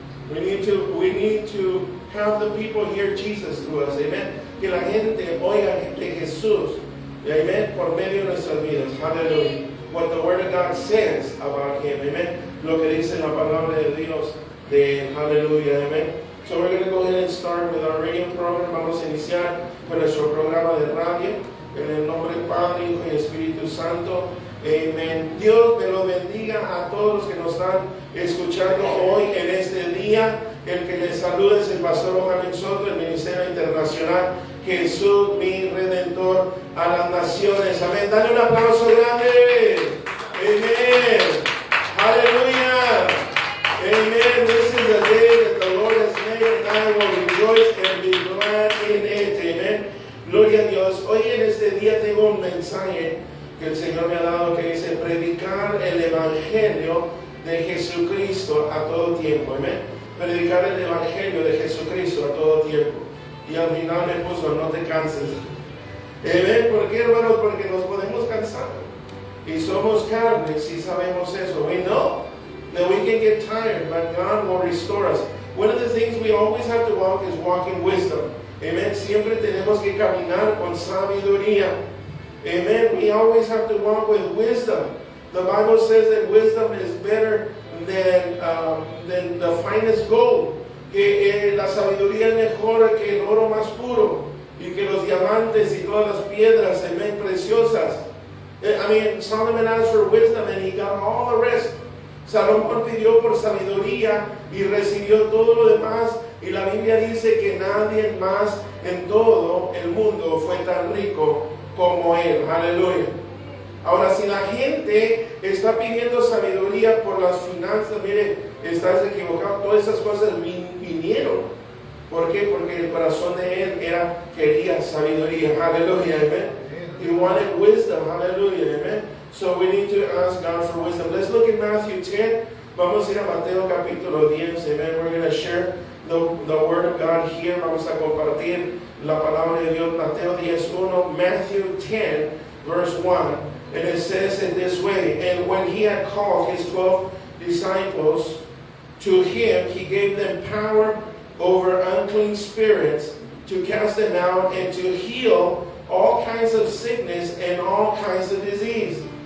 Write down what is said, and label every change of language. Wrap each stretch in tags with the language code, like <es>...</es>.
<en>We need to have the people hear Jesus through us. Amen.</en> <es>Que la gente oiga de Jesús. Amen. Por medio de nuestras vidas.</es> <en>Hallelujah. What the Word of God says about Him. Amen.</en> <es>Lo que dice la palabra de Dios.</es> <en>Hallelujah. Amen. So we're going to go ahead and start with our radio program.</en> <es>Vamos a iniciar con nuestro programa de radio. En el nombre del Padre, Hijo y Espíritu Santo. Amén. Dios me lo bendiga a todos los que nos están escuchando hoy en este día. El que les saluda es el pastor Mohamed Soto, del Ministerio Internacional Jesús, mi Redentor a las Naciones. Amén. Dale un aplauso grande. Amén. Aleluya. Amen.</es> <en>This is the day that the Lord has made, and I will rejoice and be glad in it.</en> <es>Amen. Gloria a Dios. Hoy en este día tengo un mensaje que el Señor me ha dado que dice predicar el Evangelio de Jesucristo a todo tiempo. Amén. Predicar el Evangelio de Jesucristo a todo tiempo. Y al final me puso, no te canses. Amén. ¿Por qué, hermanos? Porque nos podemos cansar. Y somos carnes y sabemos eso.</es> <en>We know that we can get tired, but God will restore us. One of the things we always have to walk is walk in wisdom. Amen.</en> <es>Siempre tenemos que caminar con sabiduría. Amen.</es> <en>We always have to walk with wisdom. The Bible says that wisdom is better than the finest gold.</en> <es>Que la sabiduría es mejor que el oro más puro y que los diamantes y todas las piedras, amén, preciosas.</es> <en>I mean, Solomon asked for wisdom and he got all the rest.</en> <es>Salomón pidió por sabiduría y recibió todo lo demás. Y la Biblia dice que nadie más en todo el mundo fue tan rico como él. Aleluya. Ahora, si la gente está pidiendo sabiduría por las finanzas, mire, estás equivocado. Todas esas cosas vinieron. ¿Por qué? Porque el corazón de él quería sabiduría.</es> <en>Aleluya. Amen. He wanted wisdom. Hallelujah. Amen. So we need to ask God for wisdom. Let's look at Matthew 10.</en> <es>Vamos a ir a Mateo capítulo 10.</es> <en>Amen. We're going to share the word of God here.</en> <es>Vamos a compartir la palabra de Dios. Mateo 10:1.</es> <en>Matthew 10, verse 1. And it says in this way, and when he had called his 12 disciples to him, he gave them power over unclean spirits to cast them out and to heal all kinds of sickness and all kinds of disease.</en>